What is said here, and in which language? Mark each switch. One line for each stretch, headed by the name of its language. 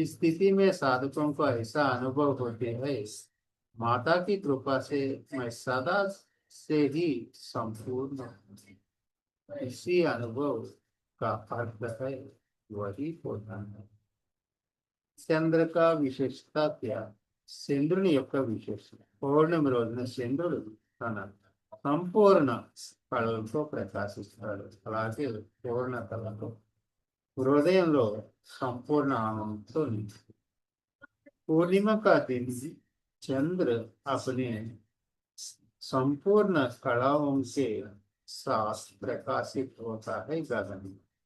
Hindi: इस स्थिति में साधकों को ऐसा अनुभव होते है, माता की कृपा से मैं सदा से ही संपूर्ण हूं। इसी अनुभव का अर्थ है वही पूर्ण है। చంద్రక విశేషత క్యా?
Telugu: చంద్రుని యొక్క విశేషత. పౌర్ణమి రోజున చంద్రుడు తన సంపూర్ణ కళలతో ప్రకాశిస్తాడు. అలాగే పూర్ణ కళతో హృదయంలో సంపూర్ణ ఆనందంతో నిండి
Hindi: पूर्णिमा का दिन चंद्र अपने संपूर्ण कलाओं के साथ प्रकाशित होता है गगन में।